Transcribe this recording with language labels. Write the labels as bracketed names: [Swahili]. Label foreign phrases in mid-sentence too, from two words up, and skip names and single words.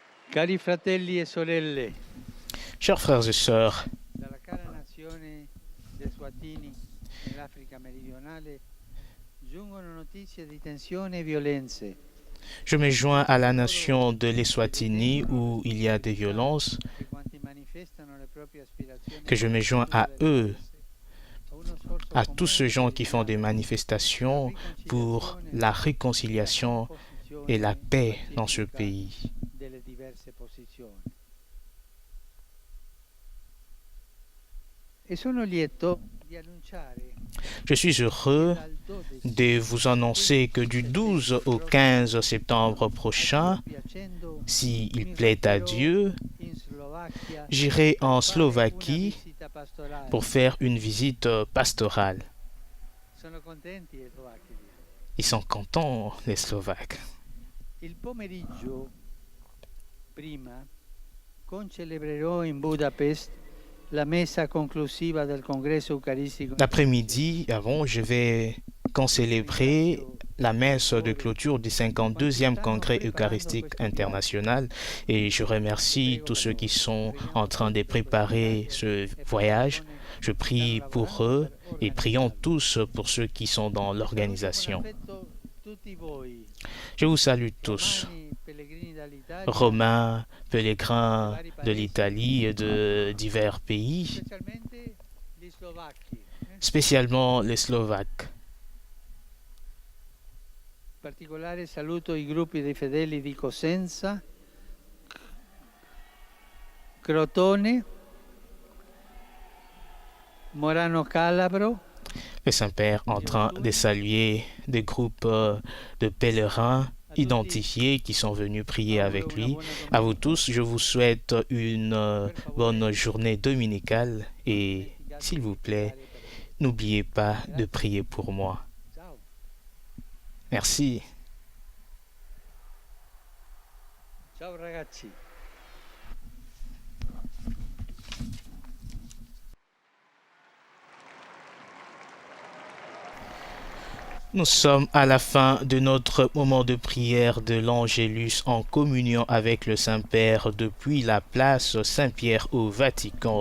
[Italian] Cari fratelli e sorelle, [French] Chers frères et sœurs, [Italian] dalla cara nazione dei Swatini nell'Africa meridionale giungono notizie di tensione e violenze. [French] je me joins à la nation de l'Eswatini où il y a des violences, [Italian] E quanti manifestano le proprie aspirazioni [French] que je me joins à eux, [Italian] a uno sforzo [French] à tous ces gens [Italian] comune [French] qui font des manifestations pour la réconciliation et la paix dans ce pays. [Italian] delle diverse posizioni. E sono lieto di annunciare [French] Je suis heureux [Italian] dal 12 [French] de vous annoncer que du 12 au 15 septembre prochain, [Italian] piacendo [French] s'il plaît à Dieu, [Italian] in Slovacchia [French] j'irai en [Italian] fare una [French] Slovaquie [Italian] visita pastorale. [French] pour faire une visite pastorale. [Italian] Sono contenti i slovacchi. [French] Ils sont contents, les Slovaques. [Italian] Il pomeriggio prima concelebrerò in Budapest la messa conclusiva del congresso eucaristico. [French] L'après-midi, avant, je vais concélébrer la messe de clôture du 52e congrès eucharistique international et je remercie tous ceux qui sont en train de préparer ce voyage. Je prie pour eux et prions tous pour ceux qui sont dans l'organisation. Je vous salue tous, Romains, pèlerins de l'Italie et de divers pays, spécialement les Slovaques. [Italian] In particolare saluto i gruppi dei fedeli di Cosenza, Crotone, Morano Calabro, [French] Le Saint-Père en train de saluer des groupes de pèlerins identifiés qui sont venus prier avec lui. À vous tous, je vous souhaite une bonne journée dominicale et, s'il vous plaît, n'oubliez pas de prier pour moi. Ciao. Merci. [Italian] Ciao ragazzi. [French] Nous sommes à la fin de notre moment de prière de l'Angélus en communion avec le Saint-Père depuis la place Saint-Pierre au Vatican.